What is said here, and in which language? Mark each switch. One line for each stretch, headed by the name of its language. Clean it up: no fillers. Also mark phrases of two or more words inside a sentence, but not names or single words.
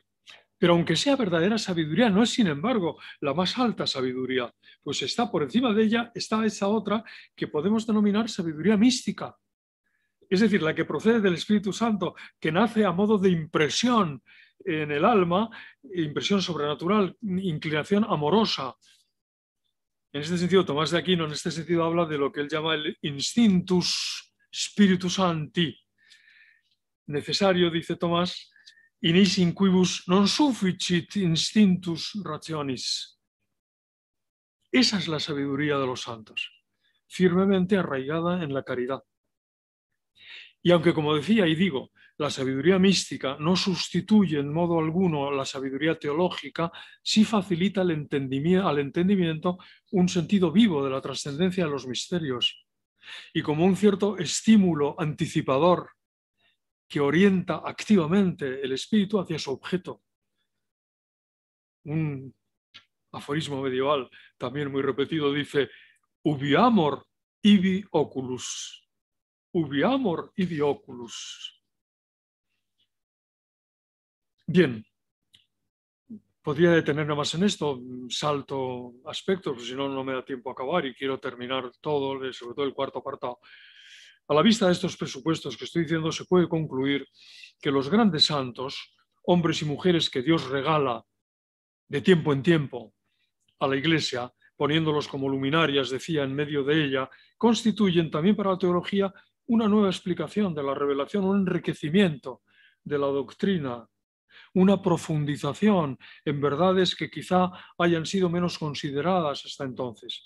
Spanish: Pero aunque sea verdadera sabiduría, no es, sin embargo, la más alta sabiduría, pues está por encima de ella, está esa otra que podemos denominar sabiduría mística. Es decir, la que procede del Espíritu Santo, que nace a modo de impresión en el alma, impresión sobrenatural, inclinación amorosa. En este sentido, Tomás de Aquino, en este sentido, habla de lo que él llama el
Latin: instinctus spiritus sancti.
Spanish: Necesario, dice Tomás,
Latin: in is in quibus non sufficit instinctus rationis.
Spanish: Esa es la sabiduría de los santos, firmemente arraigada en la caridad. Y aunque, como decía y digo, la sabiduría mística no sustituye en modo alguno la sabiduría teológica, sí facilita al entendimiento un sentido vivo de la trascendencia de los misterios y como un cierto estímulo anticipador que orienta activamente el espíritu hacia su objeto. Un aforismo medieval también muy repetido dice:
Latin: ubi amor, ibi oculus. Ubi amor, ibi oculus.
Spanish: Bien, podría detenerme más en esto, salto aspectos, porque si no, no me da tiempo a acabar y quiero terminar todo, sobre todo el cuarto apartado. A la vista de estos presupuestos que estoy diciendo, se puede concluir que los grandes santos, hombres y mujeres que Dios regala de tiempo en tiempo a la Iglesia, poniéndolos como luminarias, decía, en medio de ella, constituyen también para la teología una nueva explicación de la revelación, un enriquecimiento de la doctrina, una profundización en verdades que quizá hayan sido menos consideradas hasta entonces.